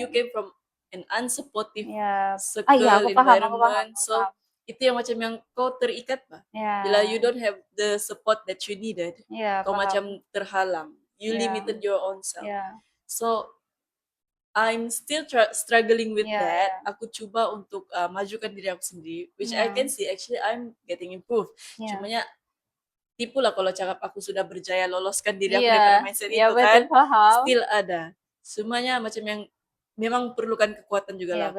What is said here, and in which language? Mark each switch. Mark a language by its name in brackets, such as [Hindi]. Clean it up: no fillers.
[English] you came from an unsupportive circle, [Malay] aku paham. [English] environment. [Malay] So itu yang macam yang kau terikat bah. [English] Bila you don't have the support that you needed, [Malay] kau macam terhalang. [English] You limited your own self. So I'm still struggling with that. [Malay] Aku cuba untuk majukan diri aku sendiri, [English] which I can see actually I'm getting improved. [Malay] Cumanya tipu lah kalau cakap aku sudah berjaya loloskan diri aku dari mindset itu kan. Still ada. Semuanya macam yang memang perlukan kekuatan juga lah.